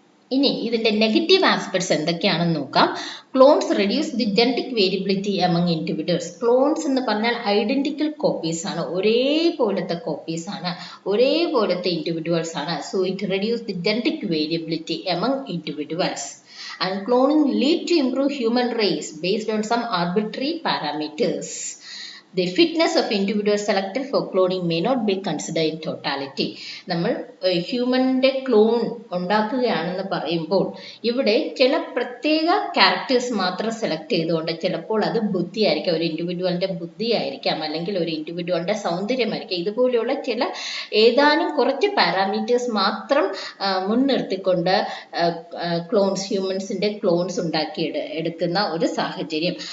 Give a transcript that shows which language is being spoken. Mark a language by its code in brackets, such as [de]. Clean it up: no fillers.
[ml] ഇനി ഇതിന്റെ negative aspects എന്തൊക്കെയാണെന്ന് നോക്കാം. [en] Clones reduce the genetic variability among individuals. [ml] Clones എന്ന് പറഞ്ഞാൽ ഐഡന്റിക്കൽ കോപ്പീസ് ആണ്, ഒരേപോലത്തെ കോപ്പീസ് ആണ്, ഒരേപോലത്തെ ഇൻഡിവിജ്വൽസ് ആണ്. [en] So it reduce the genetic variability among individuals. And cloning lead to improve human race based on some arbitrary parameters. The fitness of individuals selected for cloning may not be considered in totality. [ml] നമ്മൾ ഹ്യൂമൻ്റെ clone ഉണ്ടാക്കുകയാണെന്ന് പറയുമ്പോൾ ഇവിടെ ചില പ്രത്യേക characters മാത്രം select ചെയ്തുകൊണ്ട് ചിലപ്പോൾ അത് ബുദ്ധിയായിരിക്കാം, ഒരു ഇൻഡിവിജ്വലിൻ്റെ ബുദ്ധിയായിരിക്കാം, അല്ലെങ്കിൽ ഒരു ഇൻഡിവിജ്വലിൻ്റെ സൗന്ദര്യമായിരിക്കാം. ഇതുപോലെയുള്ള ചില ഏതാനും കുറച്ച് പാരാമീറ്റേഴ്സ് മാത്രം മുൻനിർത്തിക്കൊണ്ട് ക്ലോൺസ്, ഹ്യൂമൻസിൻ്റെ ക്ലോൺസ് ഉണ്ടാക്കി എടുക്കുന്ന ഒരു സാഹചര്യം.